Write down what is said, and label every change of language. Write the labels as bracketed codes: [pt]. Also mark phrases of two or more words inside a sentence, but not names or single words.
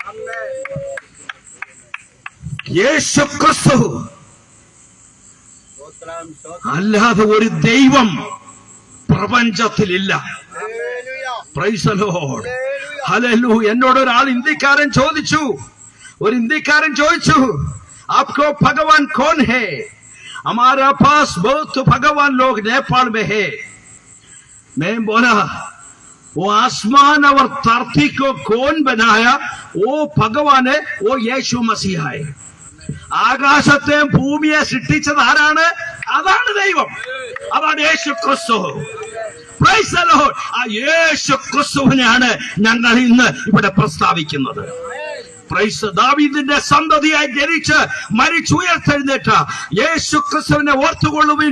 [ml] യേശു ക്രിസ്തു അല്ലാതെ ഒരു ദൈവം പ്രപഞ്ചത്തിലില്ല. [en] Praise the Lord, [ml] ഹല്ലേലൂയ. എന്നോട് ഒരാൾ ഇന്ത്യക്കാരൻ ചോദിച്ചു, ഒരു ഇന്ത്യക്കാരൻ ചോദിച്ചു, [hi] आपको भगवान कौन है? हमारा पास बहुत भगवान लोग नेपाल में है. मैं बोला वो आसमान और धरती को कौन बनाया? वो भगवान है, वो യേശു മസീഹ है. [ml] ആകാശത്തെ ഭൂമിയെ സൃഷ്ടിച്ചത് ആരാണ്? അതാണ് ദൈവം, അതാണ് യേശു ക്രിസ്തു. [en] Praise the Lord. [ml] ആ യേശു ക്രിസ്തുവിനെയാണ് ഞങ്ങൾ ഇന്ന് ഇവിടെ പ്രസ്താവിക്കുന്നത്. ദാവീദിന്റെ സന്തതിയായി ജനിച്ച് മരിച്ചുയർത്തെഴുന്നേറ്റ യേശു ക്രിസ്തുവിനെ ഓർത്തുകൊള്ളുവിൻ.